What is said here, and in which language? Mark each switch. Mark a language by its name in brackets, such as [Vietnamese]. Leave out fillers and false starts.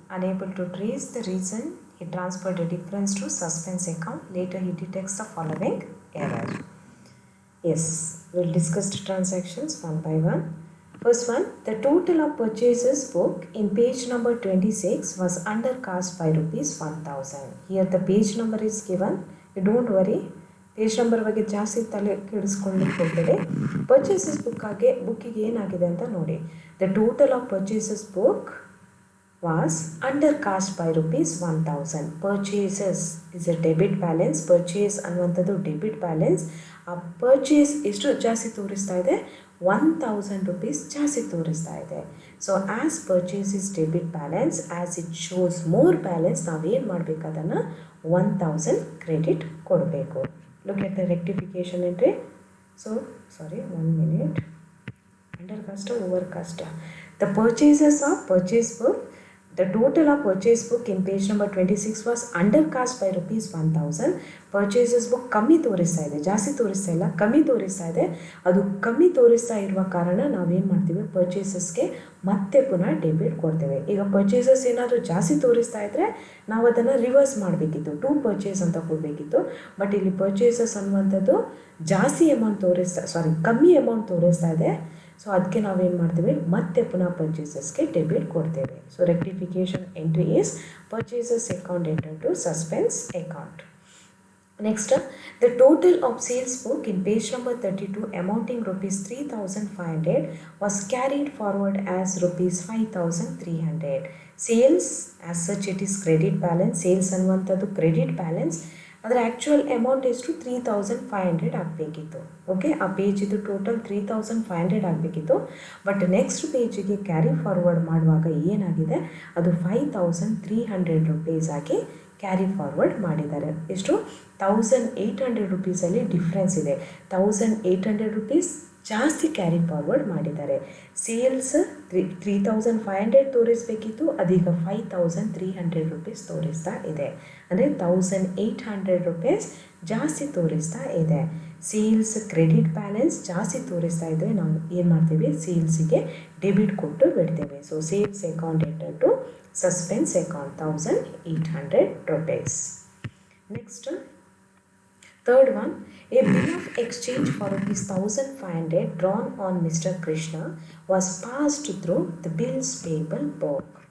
[English] Unable to trace the reason, he transferred the difference to suspense account. Later he detects the following error. Yes, we'll discuss the transactions one by one. First one, the total of purchases book in page number 26 was undercast by rupees 1000. Here the page number is given. You don't worry. [Kannada] Page number ಬಗ್ಗೆ ಜಾಸ್ತಿ ತಲೆ ಕೆಡಿಸ್ಕೊಳ್ಳಿಕ್ಕೆ ಹೋಗಬೇಡಿ. Purchases ಬುಕ್ಕಿಗೆ ಏನಾಗಿದೆ ಅಂತ ನೋಡಿ. [English] The total of purchases book was under cast by rupees 1000. Purchases is a debit balance. [Kannada] Purchase ಅನ್ನುವಂಥದ್ದು debit balance. ಆ ಪರ್ಚೇಸ್ ಎಷ್ಟು ಜಾಸ್ತಿ ತೋರಿಸ್ತಾ ಇದೆ? 1000 rupees ಜಾಸ್ತಿ ತೋರಿಸ್ತಾ ಇದೆ. [English] so as purchase is debit balance, as it shows more balance, [Kannada] ನಾವೇನು ಮಾಡಬೇಕು, ಅದನ್ನು 1000 ಕ್ರೆಡಿಟ್ ಕೊಡಬೇಕು. [English] Look at the rectification entry. So, sorry, 1 minute. Undercast or overcast? The purchases of purchase book, the total of purchase book in page number 26 was undercast by rupees 1000. [Kannada] Purchases book ಕಮ್ಮಿ ತೋರಿಸ್ತಾ ಇದೆ, ಜಾಸ್ತಿ ತೋರಿಸ್ತಾ ಇಲ್ಲ, ಕಮ್ಮಿ ತೋರಿಸ್ತಾ ಇದೆ. ಅದು ಕಮ್ಮಿ ತೋರಿಸ್ತಾ ಇರುವ ಕಾರಣ ನಾವೇನು ಮಾಡ್ತೀವಿ, ಪರ್ಚೇಸಸ್ಗೆ ಮತ್ತೆ ಪುನಃ ಡೆಬಿಟ್ ಕೊಡ್ತೇವೆ. ಈಗ ಪರ್ಚೇಸಸ್ ಏನಾದರೂ ಜಾಸ್ತಿ ತೋರಿಸ್ತಾ ಇದ್ದರೆ ನಾವು ಅದನ್ನು ರಿವರ್ಸ್ ಮಾಡಬೇಕಿತ್ತು, ಟು ಪರ್ಚೇಸ್ ಅಂತ ಕೊಡಬೇಕಿತ್ತು. ಬಟ್ ಇಲ್ಲಿ ಪರ್ಚೇಸಸ್ ಅನ್ನುವಂಥದ್ದು ಜಾಸ್ತಿ ಅಮೌಂಟ್ ಕಮ್ಮಿ ಅಮೌಂಟ್ ತೋರಿಸ್ತಾ ಇದೆ. ಸೊ ಅದಕ್ಕೆ ನಾವೇನು ಮಾಡ್ತೀವಿ, ಮತ್ತೆ ಪುನಃ ಪರ್ಚೇಸಸ್ಗೆ ಡೆಬಿಟ್ ಕೊಡ್ತೇವೆ. [English] So rectification entry is purchases account enter to suspense account. Next, the total of sales book in page number 32 amounting rupees 3500 was carried forward as rupees 5300. Sales as such it is credit balance. [Kannada] Sales ಅನ್ನುವಂಥದ್ದು credit balance. ಅದರ actual amount ಎಷ್ಟು 3500 ಆಗಬೇಕಿತ್ತು. Okay, ಆ ಪೇಜಿದು total 3500 ಆಗಬೇಕಿತ್ತು. But next ಪೇಜಿಗೆ carry forward ಮಾಡುವಾಗ ಏನಾಗಿದೆ, ಅದು 5300 rupees ಆಗಿ ಕ್ಯಾರಿ ಫಾರ್ವರ್ಡ್ ಮಾಡಿದ್ದಾರೆ. ಎಷ್ಟು? 1800 rupeesಲ್ಲಿ ಡಿಫ್ರೆನ್ಸ್ ಇದೆ. 1800 rupees ಜಾಸ್ತಿ ಕ್ಯಾರಿ ಫಾರ್ವರ್ಡ್ ಮಾಡಿದ್ದಾರೆ. ಸೇಲ್ಸ್ 3500 ತೋರಿಸಬೇಕಿತ್ತು, ಅದೀಗ 5300 rupees ತೋರಿಸ್ತಾ ಇದೆ. ಅಂದರೆ 1800 rupees ಜಾಸ್ತಿ ತೋರಿಸ್ತಾ ಇದೆ. ಸೇಲ್ಸ್ ಕ್ರೆಡಿಟ್ ಬ್ಯಾಲೆನ್ಸ್ ಜಾಸ್ತಿ ತೋರಿಸ್ತಾ ಇದ್ದರೆ ನಾವು ಏನು ಮಾಡ್ತೀವಿ, ಸೇಲ್ಸಿಗೆ ಡೆಬಿಟ್ ಕೊಟ್ಟು ಬಿಡ್ತೇವೆ. [English] So sales account enter to suspense account 1800 rupees. Next, third one, a bill of exchange for rupees 1500 drawn on Mr. Krishna was passed through the bills payable book.